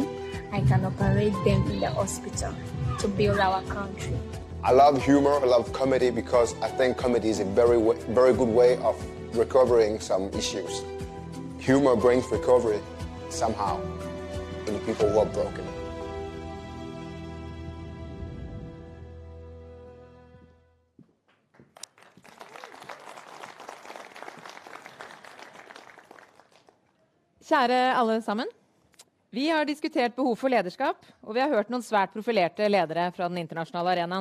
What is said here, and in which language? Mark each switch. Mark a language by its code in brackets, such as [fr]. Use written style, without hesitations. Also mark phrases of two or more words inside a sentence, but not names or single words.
[en] I can operate them in the hospital to build our country. I love humor, I love comedy, because I think comedy is a very good way of recovering some issues. Humor brings recovery somehow in people who are broken. [no] Kjære alle sammen. Vi har diskutert behov for lederskap, og vi har hørt noen svært profilerte ledere fra den internasjonale arenaen.